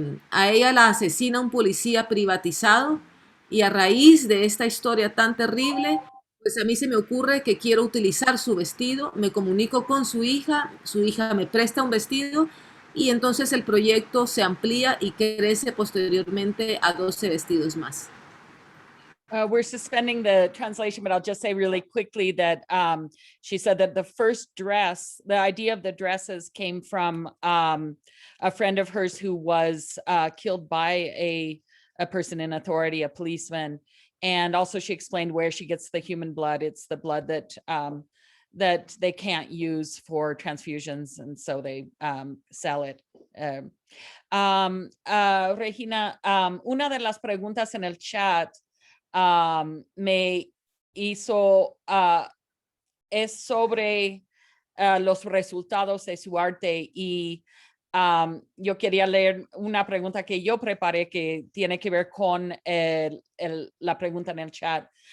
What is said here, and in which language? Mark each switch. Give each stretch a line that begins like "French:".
Spanish: A ella la asesina un policía privatizado, y a raíz de esta historia tan terrible, pues a mí se me ocurre que quiero utilizar su vestido, me comunico con su hija me presta un vestido, y entonces el proyecto se amplía y crece posteriormente a 12 vestidos más.
English: We're suspending the translation, but I'll just say really quickly that she said that the first dress, the idea of the dresses came from a friend of hers who was killed by a person in authority, a policeman. And also she explained where she gets the human blood. It's the blood that that they can't use for transfusions, and so they sell it.
Spanish: Regina, una de las preguntas en el chat me hizo, es sobre los resultados de su arte, y yo quería leer una pregunta que yo preparé que tiene que ver con la pregunta en el chat.